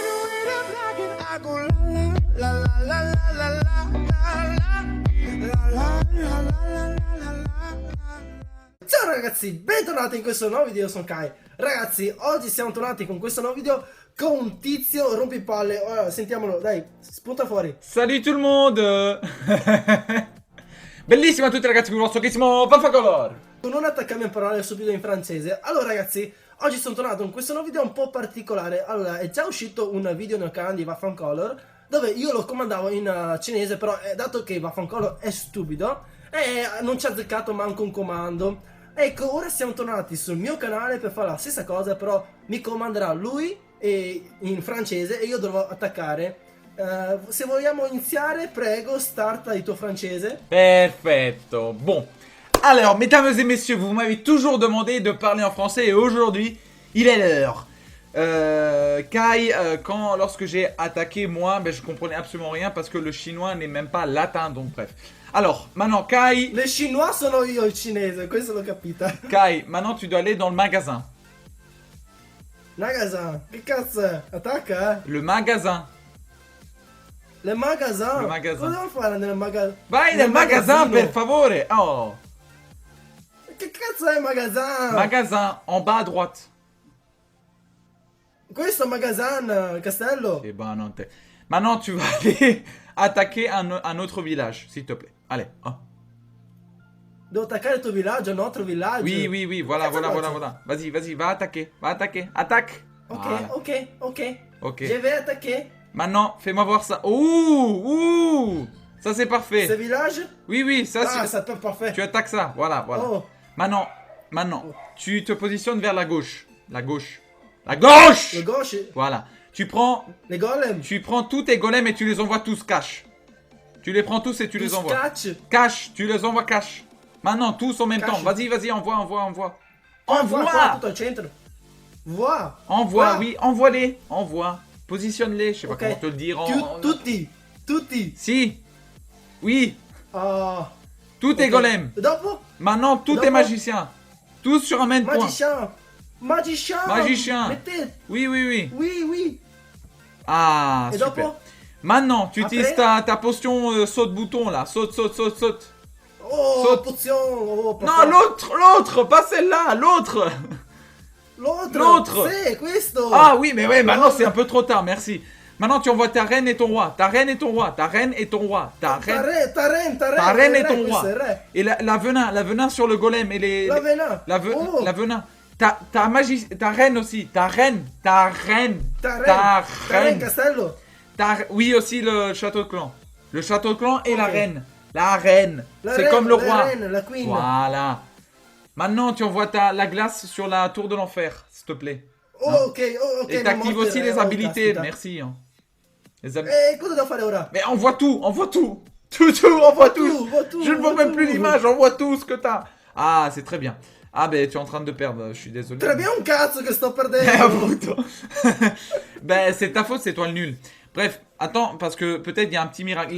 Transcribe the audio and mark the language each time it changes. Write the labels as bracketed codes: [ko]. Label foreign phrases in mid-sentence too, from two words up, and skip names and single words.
[it] Ciao ragazzi, bentornati in questo nuovo video, io sono Kai. Ragazzi, oggi siamo tornati con questo nuovo video con un tizio rompipalle. Ora, sentiamolo, dai, spunta fuori. [fr] Salut tout le monde. [it] Bellissima a tutti ragazzi con il vostro chissimo Vaffacolor. Non attaccarmi a parlare subito in francese. Allora ragazzi, oggi sono tornato con questo nuovo video un po' particolare. Allora, è già uscito un video nel canale di Vaffancolor dove io lo comandavo in cinese, però dato che Vaffancolor è stupido non ci ha azzeccato manco un comando. Ecco, ora siamo tornati sul mio canale per fare la stessa cosa, però mi comanderà lui in francese e io dovrò attaccare. Se vogliamo iniziare, prego, starta il tuo francese. Perfetto. [fr] Bon. Alors, mesdames et messieurs, vous m'avez toujours demandé de parler en français et aujourd'hui, il est l'heure. Kai, lorsque j'ai attaqué moi, ben, je comprenais absolument rien parce que le chinois n'est même pas latin, donc bref. Alors, maintenant, Kai, Le chinois [it] sono io il cinese, questo l'ho capita. [fr] Kai, maintenant tu dois aller dans le magasin. [it] Magasin, che cazzo è? Attacca, eh? [fr] Le magasin. Le magasin. Le magasin. [it] Cosa devo fare nel magasin? Vai nel magasin, per favore. Oh. Che cazzo è il magasin? [fr] Magasin, en bas à droite. [it] Questo è il magasin, il castello. [fr] Eh ben, non t'es. Maintenant, tu vas aller attaquer un autre village, s'il te plaît. Allez. Oh. [it] Devo attaccare il tuo villaggio, un altro villaggio. [fr] Oui, oui, oui, voilà, [it] Cazzo [fr] voilà, [it] faccio? [fr] voilà, voilà. Vas-y, vas-y, va attaquer. Va attaquer. Attaque. [it] Ok, [fr] Voilà. [it] ok. Ok. [fr] Je vais attaquer Maintenant, fais-moi voir ça. Ouh. Ça, c'est ce parfait. village. Oui, oui, ça, Ah, c'est. ça peut parfait. Tu attaques ça. Voilà, voilà. Oh, Maintenant, tu te positionnes vers la gauche. La gauche. La gauche. le gauche, Voilà. Tu prends les golem. tous tes golems et tu les envoies tous cash. Tu les prends tous et tu les Tu envoies. scatch. Cash, tu les envoies cash. Maintenant, tous en même Cash. temps. Vas-y, envoie. [it] Qua, [fr] Envoie. [it] tutto al centro. [fr] Vois. Envoie, [it] Qua. [fr] oui, envoie-les. Envoie. Positionne-les. Je sais pas [it] Ok. [fr] comment te le dire. [it] Tutti. Si. Oui. Ah. [fr] Tous tes [it] Ok. [fr] golems. [it] Dopo? [fr] Maintenant, tous tes [it] Dopo. [fr] magiciens. Tous sur un même point. Magicien. Magicien. Mettez. Oui. Oui. Ah, Et super. [it] dopo? [fr] Maintenant, tu utilises Après ta potion saute-bouton là. Saute. Oh, Saute. potion. Oh, Non, l'autre, pas celle-là, l'autre. L'autre. [it] C'est questo. [fr] Ah oui, mais ouais, maintenant L'autre. c'est un peu trop tard, merci. Maintenant, tu envoies ta reine et ton roi. Ta reine et ton roi. Ta reine et ton roi. Ta reine. Ta reine et ton [it] questo [fr] roi. [it] è il re. [fr] Et la venin sur le golem et les. La venin. Oh. La venin. Ta magie. Ta reine aussi. Ta reine. Ta reine castello. Oui, aussi le château de clan. Le château de clan et la reine. La reine. C'est comme le roi. Reine, la queen. Voilà. Maintenant, tu envoies la glace sur la tour de l'enfer, s'il te plaît. [it] Oh, ok. [fr] Et t'actives aussi les habilités. Merci. Hein. Les [it] Cosa devo fare ora? [fr] Mais envoie tout. Tout, envoie tout. Je ne vois même plus tout. l'image, envoie tout ce que t'as. Ah, c'est très bien. Ah, ben, tu es en train de perdre, je suis désolé. Très bien [it] un cazzo che sto Eh, perdendo. appunto. [fr] Ben, c'est ta faute, c'est toi le nul. Bref, attends, parce que peut-être il y a un petit miracle.